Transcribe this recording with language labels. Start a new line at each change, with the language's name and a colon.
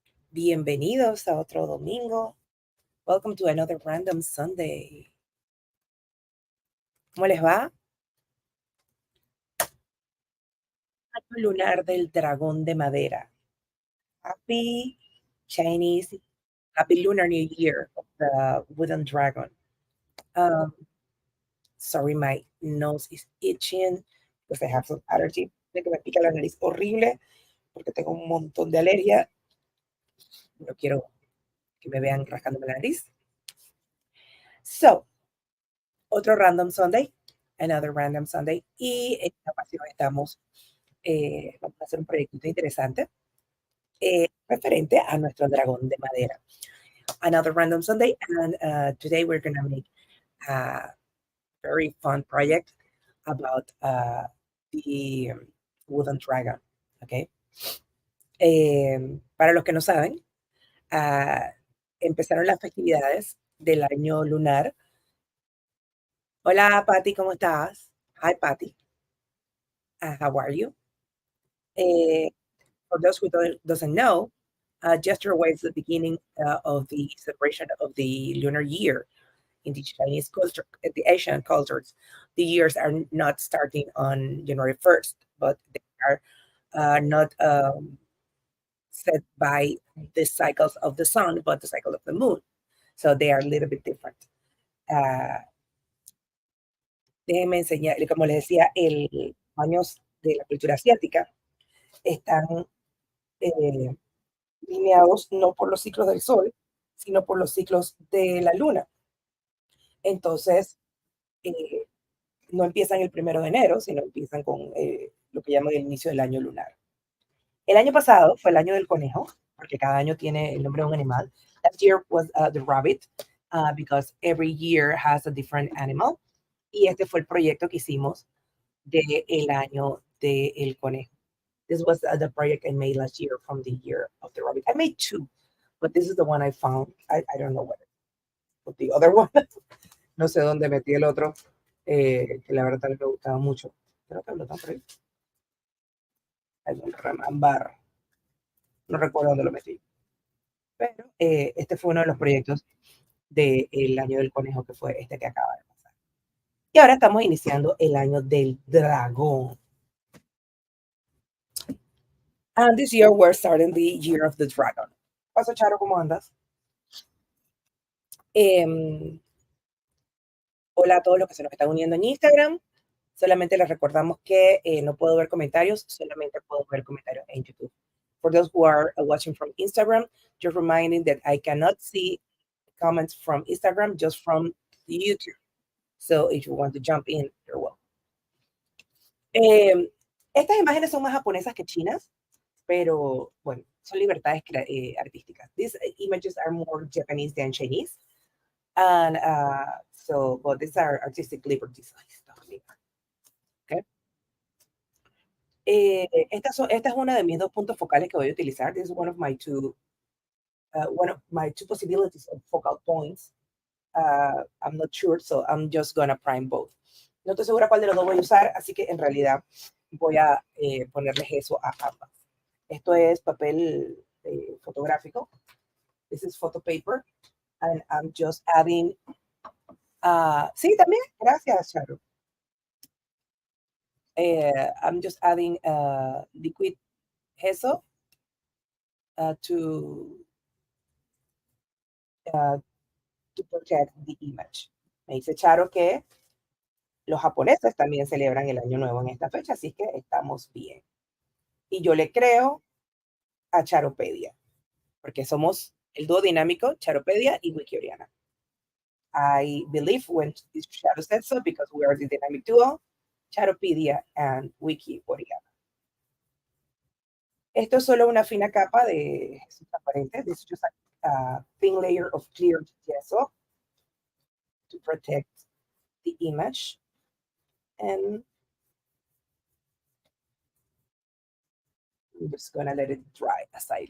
Spanish: Bienvenidos a otro domingo.
English: Welcome to another random Sunday.
Spanish: ¿Cómo les va? Año lunar del dragón de madera.
English: Happy Chinese, Happy Lunar New Year of the wooden dragon. Um, Sorry, my nose is itching because I have some allergy.
Spanish: De que me pica la nariz horrible porque tengo un montón de alergia. No quiero que me vean rascándome la nariz.
English: So,
Spanish: otro
English: Random Sunday, another Random Sunday.
Spanish: Y en esta ocasión vamos a hacer un proyectito interesante referente a nuestro dragón de madera.
English: Another Random Sunday, and today we're going to make a very fun project about the wooden dragon. Okay.
Spanish: Para los que no saben, uh, empezaron las festividades del año lunar. Hola, Patty, ¿cómo estás?
English: Hi, Patty. How are you? Uh, for those who doesn't know, yesterday was the beginning of the celebration of the lunar year in the Chinese culture, the Asian cultures. The years are not starting on January 1st, but they are not set by the cycles of the sun, but the cycle of the moon. So they are a little bit different.
Spanish: Uh, Déjenme enseñar, como les decía, el años de la cultura asiática están eh, lineados no por los ciclos del sol, sino por los ciclos de la luna. Entonces, eh, no empiezan el 1 de enero, sino empiezan con lo que llaman el inicio del año lunar. El año pasado fue el año del conejo, porque cada año tiene el nombre de un animal.
English: Last year was the rabbit, because every year has a different animal.
Spanish: Y este fue el proyecto que hicimos del año del conejo.
English: This was the project I made last year from the year of the rabbit. I made two, but this is the one I found. I don't know what the other one.
Spanish: No sé dónde metí el otro, que la verdad me gustaba mucho. Creo que lo tengo por ahí. Algún remambar. No recuerdo dónde lo metí. Pero este fue uno de los proyectos del año del conejo, que fue este que acaba de pasar. Y ahora estamos iniciando el año del dragón.
English: And this year we're starting the year of the dragon.
Spanish: ¿Qué pasa, Charo? ¿Cómo andas? Hola a todos los que se nos están uniendo en Instagram. Solamente les recordamos que no puedo ver comentarios, solamente puedo ver comentarios en YouTube.
English: For those who are watching from Instagram, just reminding that I cannot see comments from Instagram, just from YouTube. So if you want to jump in, you're welcome.
Spanish: Estas imágenes son más japonesas que chinas, pero bueno, son libertades artísticas.
English: These images are more Japanese than Chinese. And so, but these are artistic liberties. Okay.
Spanish: Esta es una de mis dos puntos focales que voy a utilizar.
English: This is one of my two possibilities of focal points. I'm not sure, so I'm just gonna prime both.
Spanish: No estoy segura cuál de los dos voy a usar, así que en realidad voy a ponerles eso a ambas. Esto es papel fotográfico.
English: This is photo paper, and I'm just adding.
Spanish: Sí, también, gracias, Charo.
English: I'm just adding liquid gesso to protect the image.
Spanish: Me dice Charo que los japoneses también celebran el Año Nuevo en esta fecha, así que estamos bien. Y yo le creo a Charopedia, porque somos el dúo dinámico Charopedia y Wikiriana.
English: I believe when Charo said so because we are the dynamic duo, Charopedia and Wikiriana.
Spanish: Esto es solo una fina capa de transparente.
English: This is just a thin layer of clear gesso to protect the image. And I'm just gonna let it dry aside.